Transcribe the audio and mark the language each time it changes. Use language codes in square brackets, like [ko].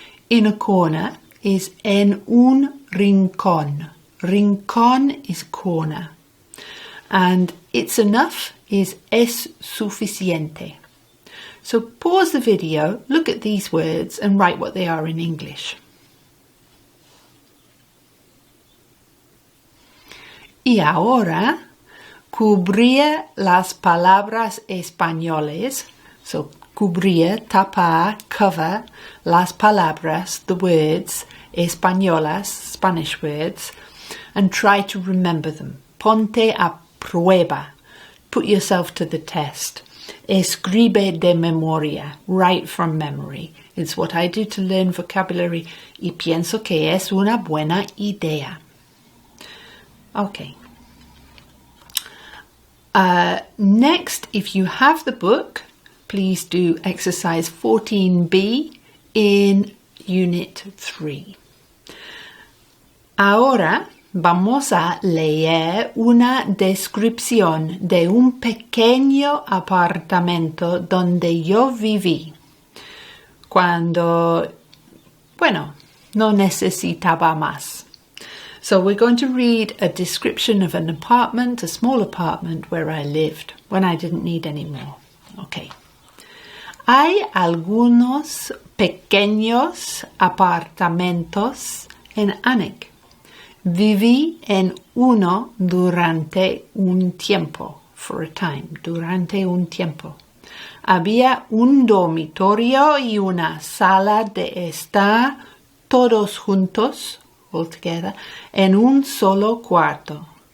[en] In a corner is [es] en un rincón. [en] Rincón is corner. And it's enough is [es] es suficiente. [en] So pause the video, look at these words and write what they are in English. [es] Y ahora, cubrir las palabras españoles. [en] So [es] cubrir, tapar, [en] cover, [es] las palabras, [en] the words, españolas, Spanish words, and try to remember them. [es] Ponte a prueba. [en] Put yourself to the test. [es] Escribe de memoria. [en] Write from memory. It's what I do to learn vocabulary [es] y pienso que es una buena idea. [en] Okay. Next, if you have the book, please do exercise 14b in Unit 3. [es] Ahora vamos a leer una descripción de un pequeño apartamento donde yo viví cuando, no necesitaba más. [en] So we're going to read a description of an apartment, a small apartment where I lived when I didn't need any more. Okay. [es] Hay algunos pequeños apartamentos en Anik. Viví en uno durante un tiempo, [en] for a time, [es] durante un tiempo. Había un dormitorio y una sala de estar todos juntos, [en] all together, [es] en un solo cuarto.